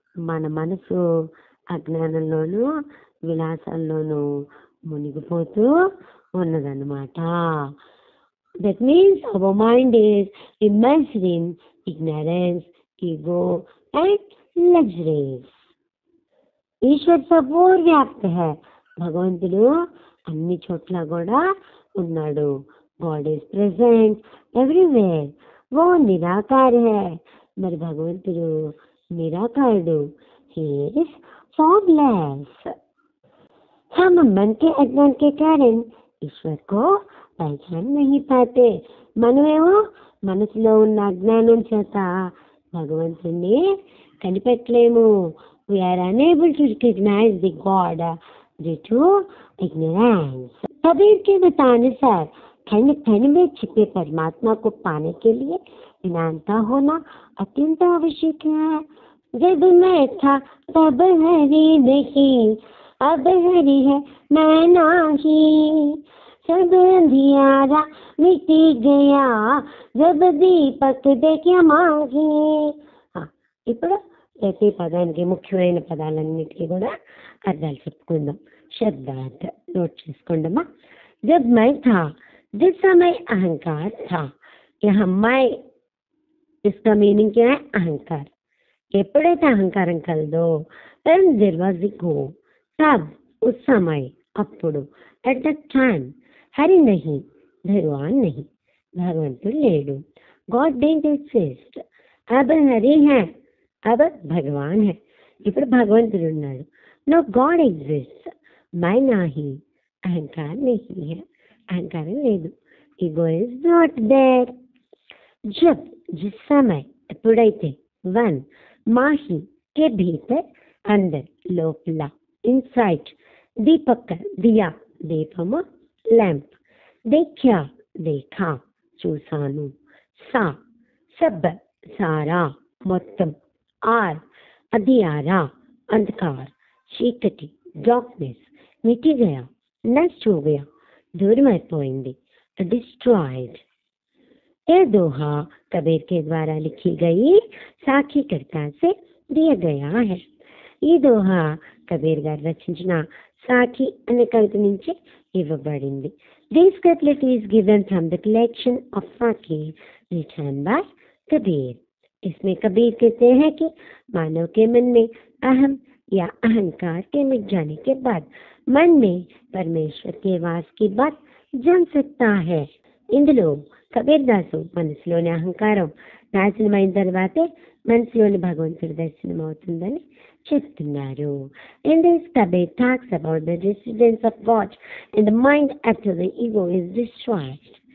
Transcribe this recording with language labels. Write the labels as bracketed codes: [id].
[te] మన మనసు అజ్ఞానంలోనూ విలాసాల్లోనూ మునిగిపోతూ ఉన్నదన్నమాట. [en] That means our mind is immersed in ignorance, ego and luxuries. [hi] Eshwar సబోర్ వ్యాప్త है. [te] భగవంతుడు అన్ని చోట్ల కూడా ఉన్నాడు. [en] God is present everywhere. [hi] वो निराकार है. [te] మరి భగవంతుడు निराकारुడు. [en] he is formless. [hi] हम मन के अज्ञान के कारण ईश्वर को पहचान नहीं पाते. [te] మనమేమో మనసులో ఉన్న అజ్ఞానం చేత భగవంతుడిని కనిపెట్టలేము. [en] we are unable to recognize the God due to ignorance. [hi] Kabir के बतानुसार खंड खंड में छिपे परमात्मा को पाने के लिए विनम्रता होना अत्यंत आवश्यक है. जब मैं था तब हरि नहीं, अब हरि है मैं नहीं. सब अंधियारा मिट गया, जब दीपक देखा माही. [te] ఇప్పుడు ప్రతి పదానికి ముఖ్యమైన పదాలన్నిటికీ కూడా అర్థాలు చెప్పుకుందాం. శబ్దార్థ నోట్ చేసుకోండమ్మా. [hi] जब मैं था, जिस समय अहंकार था. यहाँ मैं, इसका मीनिंग क्या है? अहंकार. [te] ఎప్పుడైతే అహంకారం కలదో, [en] then there was ego. [hi] तब, उस समय, [te] అప్పుడు, [en] at that time, [hi] हरि नहीं, भगवान नहीं, [te] भगवंतुడు లేడు. [en] God didn't exist. [hi] अब हरि है, अब भगवान है. [te] ఇప్పుడు భగవంతుడు ఉన్నాడు. [en] No God exists. [hi] मैं नहीं, अहंकार नहीं है, अहंकार [te] లేదు. [en] ego is not there. [hi] जब, जिस समय, [te] ఎప్పుడైతే, [hi] वन, माही के भीतर, अंदर, लोपला, इनसाइड, दीपक, दिया, दीपम, लैंप, देखा, देखा, [te] చూసాను. [hi] सा, सब, सारा, [te] మొత్తం. [hi] आर, अधियारा, अंधकार, [te] చీకటి, [en] darkness, [hi] मिट गया, नष्ट हो गया, दूरమైపోయింది, [en] destroyed. [hi] यह दोहा कबीर के द्वारा लिखी गई साखी कविता से दिया गया है. [te] ఈ దోహా కబీర్ గారు రచించిన సాఖి అనే కవిత నుంచి ఇవ్వబడింది. [en] This couplet is given from the collection of Sakhi written by Kabir. [hi] इसमें कबीर कहते हैं कि मानव के मन में अहम या अहंकार के मिट जाने के बाद मन में परमेश्वर के वास की बात जम सकता है. [te] ఇందులో కబీర్ దాసు మనసులోని అహంకారం నాశనమైన తర్వాతే మనసులోని భగవంతుడి దర్శనం అవుతుందని చెప్తున్నారు. [en] In this, Kabir talks about the residence of God in the mind after the ego is destroyed.